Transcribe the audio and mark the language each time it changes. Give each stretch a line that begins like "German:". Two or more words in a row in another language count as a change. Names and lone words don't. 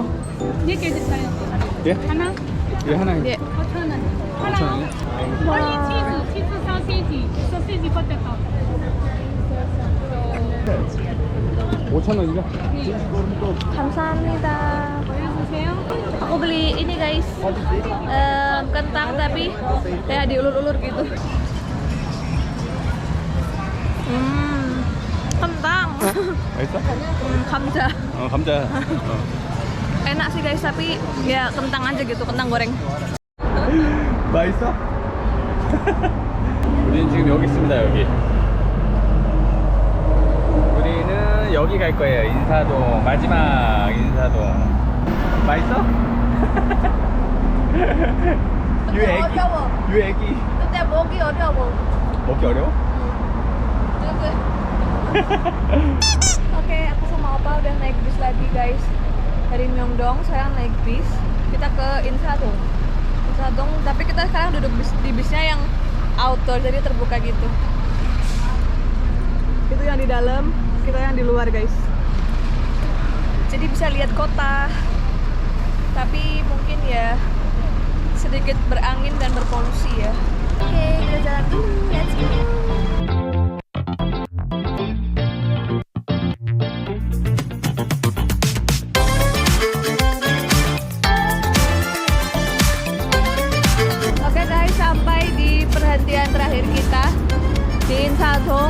Korean: 4개 드릴까요? 예? 하나? 예, 하나요. 예. 5,000원. 하나. 5,000원이요?
English: honey cheese sausage, sausage potato.
Korean: 5,000원이요? 감사합니다. 보여주세요.
Indonesian: Aku beli ini guys, kentang tapi kayak diulur-ulur gitu. Kentang.
Korean: 맛있어? Kamja. 감자.
Indonesian: Enak sih guys, tapi ya kentang aja gitu, kentang goreng.
Korean: 맛있어? 우리는 지금 여기 있습니다. 여기. 우리는 여기 갈 거예요. 인사동. 마지막 인사동. 맛있어? 유 애기. 유 애기. 근데 먹기 어려워. 먹기 어려워?
Indonesian: Oke, aku sama Opa udah naik bis lagi guys. Dari Myeongdong, sekarang naik bis. Kita ke Insadong. Insadong, tapi kita sekarang duduk di bisnya yang outdoor, jadi terbuka gitu. Itu yang di dalam, kita yang di luar guys. Jadi bisa lihat kota. Tapi mungkin ya sedikit berangin dan berpolusi ya. Oke, kita jalan dulu.
English: Let's go.
Indonesian: Oke guys, sampai di perhentian terakhir kita di Insadong.